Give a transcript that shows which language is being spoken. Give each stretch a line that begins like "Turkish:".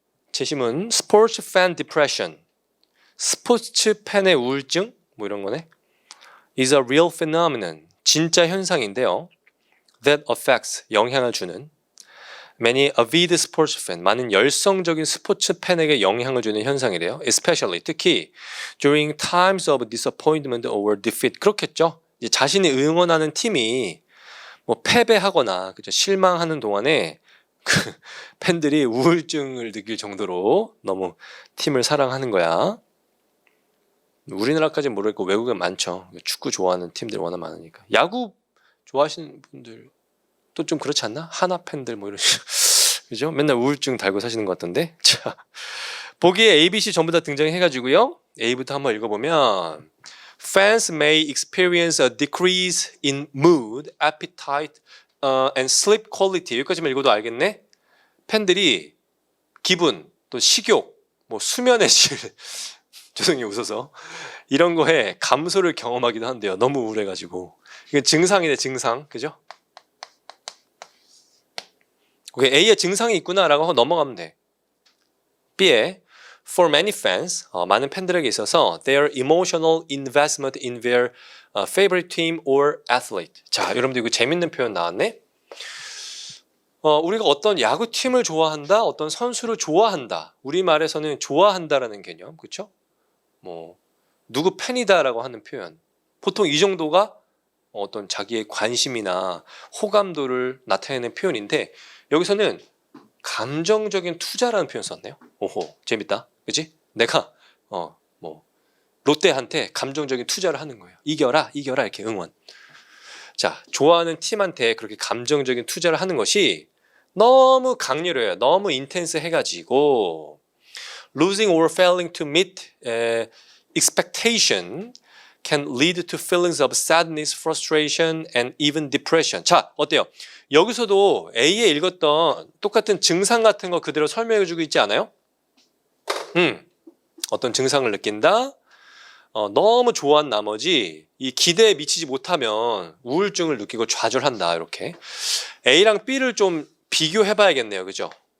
Korean: 제시문 스포츠 팬 디프레션 스포츠 팬의 우울증 뭐 이런 거네.
English: is a real phenomenon.
Korean: 진짜 현상인데요.
English: that affects
Korean: 영향을 주는
English: many avid sports fan
Korean: 많은 열성적인 스포츠 팬에게 영향을 주는 현상이래요.
English: especially
Korean: 특히
English: during times of disappointment or defeat
Korean: 그렇겠죠. 이제 자신이 응원하는 팀이 뭐 패배하거나 그죠 실망하는 동안에 그 팬들이 우울증을 느낄 정도로 너무 팀을 사랑하는 거야. 우리나라까지는 모르겠고 외국엔 많죠. 축구 좋아하는 팀들 워낙 많으니까. 야구 좋아하시는 분들 또 좀 그렇지 않나? 하나 팬들 뭐 이런 그죠? 맨날 우울증 달고 사시는 것 같던데. 자, 보기에 A, B, C 전부 다 등장해가지고요. A부터 한번 읽어보면
English: Fans may experience a decrease in mood, appetite, and sleep quality.
Korean: 여기까지만 읽어도 알겠네. 팬들이 기분, 또 식욕, 뭐 수면의 질, 죄송해요 웃어서 이런 거에 감소를 경험하기도 한대요. 너무 우울해가지고. 이게 증상이네 증상, 그죠? 오케이, A에 증상이 있구나라고 하고 넘어가면 돼. B에
English: For many fans,
Korean: 많은 팬들에게 있어서
English: their emotional investment in their favorite team or athlete.
Korean: 자, 여러분들 이거 재밌는 표현 나왔네. 우리가 어떤 야구팀을 좋아한다, 어떤 선수를 좋아한다. 우리말에서는 좋아한다라는 개념, 그렇죠? 뭐 누구 팬이다라고 하는 표현. 보통 이 정도가 어떤 자기의 관심이나 호감도를 나타내는 표현인데 여기서는 감정적인 투자라는 표현 썼네요. 오호, 재밌다. 그치? 내가 뭐 롯데한테 감정적인 투자를 하는 거예요. 이겨라 이렇게 응원. 자, 좋아하는 팀한테 그렇게 감정적인 투자를 하는 것이 너무 강렬해요. 너무 인텐스 해가지고
English: losing or failing to meet expectation can lead to feelings of sadness, frustration, and even depression.
Korean: 자, 어때요? 여기서도 A에 읽었던 똑같은 증상 같은 거 그대로 설명해주고 있지 않아요? 어떤 증상을 느낀다? 너무 좋아한 나머지 이 기대에 미치지 못하면 우울증을 느끼고 좌절한다. 이렇게 A랑 B를 좀 비교해봐야겠네요. 그죠?